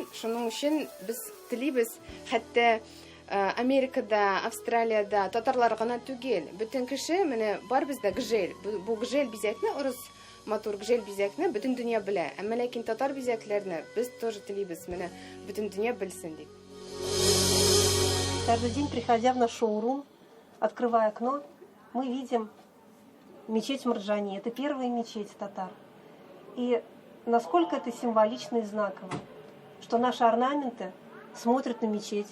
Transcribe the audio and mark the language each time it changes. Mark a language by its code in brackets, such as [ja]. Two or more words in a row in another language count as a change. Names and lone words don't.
[tt] Шуның өчен без телибез, хәтта Америкада, Австралиядә татарлар гына түгел, бөтен кеше менә бар бездә гжель. Бу гжель бизәкне, урыс матур гжель бизәкне бөтен дөнья белә. Әмма ләкин татар бизәкләрне без тоже телибез, менә бөтен дөнья белсен дип. [ru] Каждый день, приходя в наш шоурум, открывая окно, мы видим мечеть Марджани. Это первая мечеть татар. И насколько это символично и знаково, что наши орнаменты смотрят на мечеть.